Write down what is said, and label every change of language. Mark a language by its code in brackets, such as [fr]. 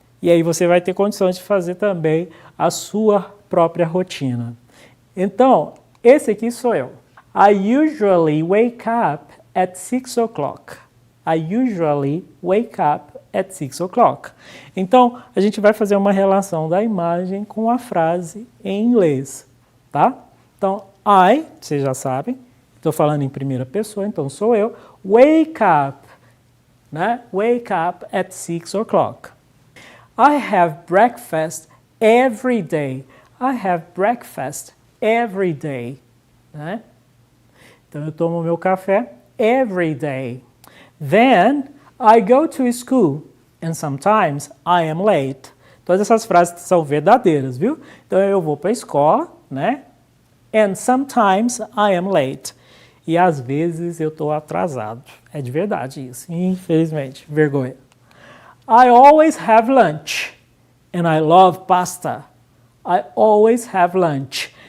[pt] E aí você vai ter condições de fazer também a sua própria rotina. Então, esse aqui sou eu. [en] I usually wake up at 6 o'clock. I usually wake up at 6 o'clock. [pt] Então, a gente vai fazer uma relação da imagem com a frase em inglês, tá? Então, I, vocês já sabem, estou falando em primeira pessoa, então sou eu. [en] Wake up, né? Wake up at 6 o'clock. I have breakfast every day. I have breakfast every day. Né? [pt] Então, eu tomo meu café [en] every day. Then, I go to school and sometimes I am late. [pt] Todas essas frases são verdadeiras, viu? Então, eu vou para a escola, né? [en] And sometimes I am late. [pt] E às vezes eu estou atrasado. É de verdade isso, infelizmente. Vergonha. [en] I always have lunch. And I love pasta. I always have lunch.